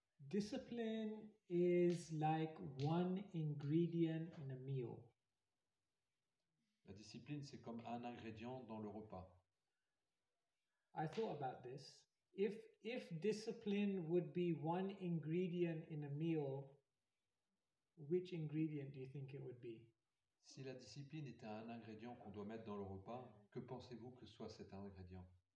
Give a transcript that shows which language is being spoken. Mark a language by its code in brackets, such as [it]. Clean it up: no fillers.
[en] Discipline is like one ingredient in a meal. [fr] La discipline, c'est comme un ingrédient dans le repas. [en] I thought about this. If discipline would be one ingredient in a meal, which ingredient do you think it would be? [fr] Si la discipline était un ingrédient qu'on doit mettre dans le repas, que pensez-vous que soit cet ingrédient?